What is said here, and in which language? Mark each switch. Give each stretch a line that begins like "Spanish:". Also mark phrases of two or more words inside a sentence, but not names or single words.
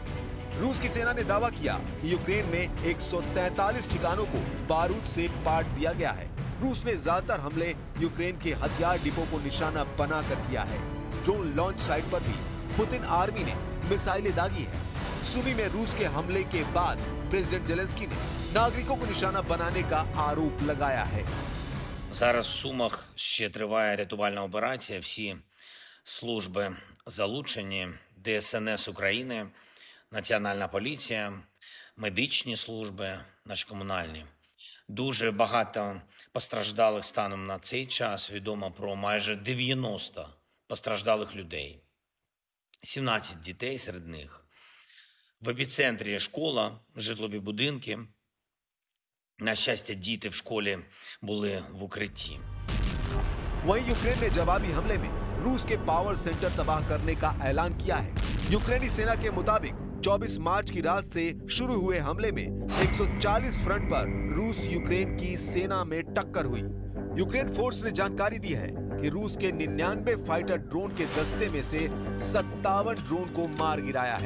Hindi: रूस की सेना ने दावा किया कि यूक्रेन में 143 ठिकानों को बारूद से पाट दिया गया है। रूस ने ज्यादातर हमले यूक्रेन के हथियार डिपो को निशाना बनाकर किया है।
English: drone launch site
Hindi: पर भी पुतिन आर्मी ने मिसाइलें दागी है। सुमी में रूस के हमले के बाद प्रेसिडेंट जेलेंस्की ने नागरिकों को निशाना बनाने का आरोप लगाया है।
Ukrainian: Зараз в Сумах ще триває рятувальна операція. Всі служби залучені, ДСНС України, Національна поліція, медичні служби, наші комунальні. Дуже багато постраждалих станом на цей час. Відомо про майже 90 постраждалих людей. 17 дітей серед них. В епіцентрі школа, житлові будинки. На щастя, діти в школі були в укритті.
Hindi: वहीं यूक्रेन ने जवाबी हमले में रूस के पावर सेंटर तबाह करने का ऐलान किया है। यूक्रेनी सेना के मुताबिक 24 मार्च की रात से शुरू हुए हमले में 140 फ्रंट पर रूस यूक्रेन की सेना में टक्कर हुई। यूक्रेन फोर्स ने जानकारी दी है कि रूस के 99
English: fighter drone
Hindi: के दस्ते में से 57 ड्रोन को मार गिराया है।